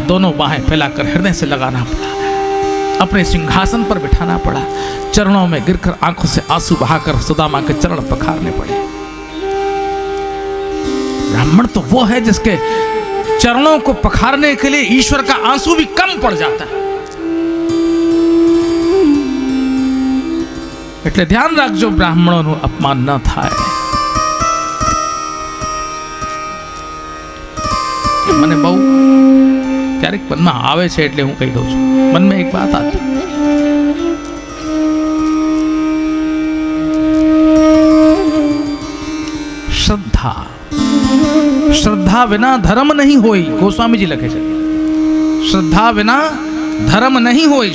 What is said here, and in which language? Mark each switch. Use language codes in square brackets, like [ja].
[hi] दोनों बाहें फैलाकर हृदय से लगाना पड़ा. अपने सिंहासन पर बिठाना पड़ा. चरणों में गिरकर आंखों से आंसू बहाकर सुदामा के चरण पखारने पड़े. ब्राह्मण तो वो है जिसके चरणों को पखारने के लिए ईश्वर का आंसू भी कम पड़ जाता है। [gu] એટલે ધ્યાન રાખજો બ્રાહ્મણોનું અપમાન ન થાય। મને બહુ ક્યારેક મનમાં આવે છે એટલે હું કહી દઉં છું। મનમાં એક વાત આતી, શ્રદ્ધા [hi] श्रद्धा बिना धर्म नहीं होई। गोस्वामी जी लिखे हैं, श्रद्धा बिना धर्म नहीं होई।